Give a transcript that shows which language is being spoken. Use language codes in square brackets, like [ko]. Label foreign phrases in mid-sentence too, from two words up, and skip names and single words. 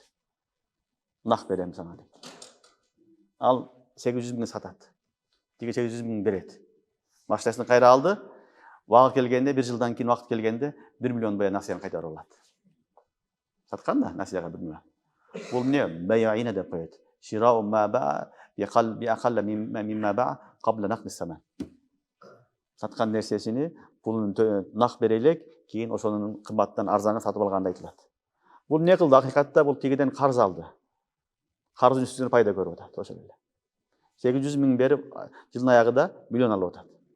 [ky] Нак берем сага дейт. Ал 800 миңге сатат. Тиги 800 миң берет. Машинасын кайра алды. Убагы келгенде, 1 жылдан кийин убакыт келгенде 1 миллион бая насыяны кайтарып алат. Саткан да насыяга 1 миллион. Бул эмне? Байяина деп коет. [ar] شراء ما باع بأقل مما باع قبل نقد الثمن. [ky] Саткан нерсесини пулун нак бере элек, кийин ошонун кымбаттан арзанга сатып алганды айтылат. Бул эмне кылды? Акыйкатта бул тигиден карыз алды. Карыздын үстүнөн пайда көрүп атат ошол эле. 800 миң берип, жылдын аягында миллион алып атат.